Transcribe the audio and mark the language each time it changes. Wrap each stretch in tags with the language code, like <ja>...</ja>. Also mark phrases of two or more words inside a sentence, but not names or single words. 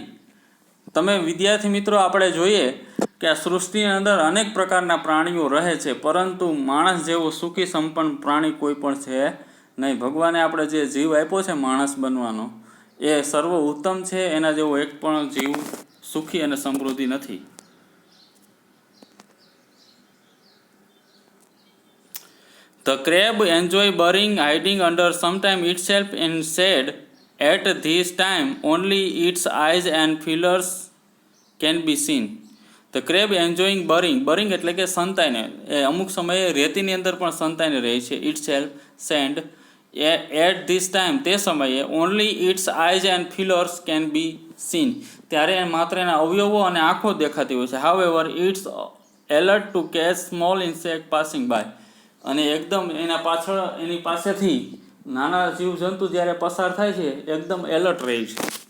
<gu>તમે વિદ્યાર્થી મિત્રો, આપણે જોઈએ કે આ સૃષ્ટિની અંદર અનેક પ્રકારના પ્રાણીઓ રહે છે પરંતુ માણસ જેવો સુખી સંપન્ન પ્રાણી કોઈ પણ છે નહીં. ભગવાને આપણે જે જીવ આપ્યો છે માણસ બનવાનો એ સર્વ ઉત્તમ છે. એના જેવો એક પણ જીવ સુખી અને સમૃદ્ધિ નથી.</gu> <en>The crab enjoy burrowing, hiding under sometime itself in shade. At this time, only its eyes and feelers can be seen. The crab enjoying burrowing.</en> <gu>Burrowing એટલે કે સંતાઈને. એ અમુક સમયે રેતીની અંદર પણ સંતાઈને રહે છે.</gu> <en>Itself sand at this time</en> <gu>તે સમયે</gu> <en>only its eyes and feelers can be seen</en> <gu>ત્યારે માત્ર એના અવયવો અને આંખો દેખાતી હોય છે.</gu> <en>however its alert to catch small insect passing by</en> <gu>અને એકદમ એના પાછળ એની પાસેથી નાના જીવજંતુ જ્યારે પસાર થાય છે એકદમ એલર્ટ રહે છે.</gu>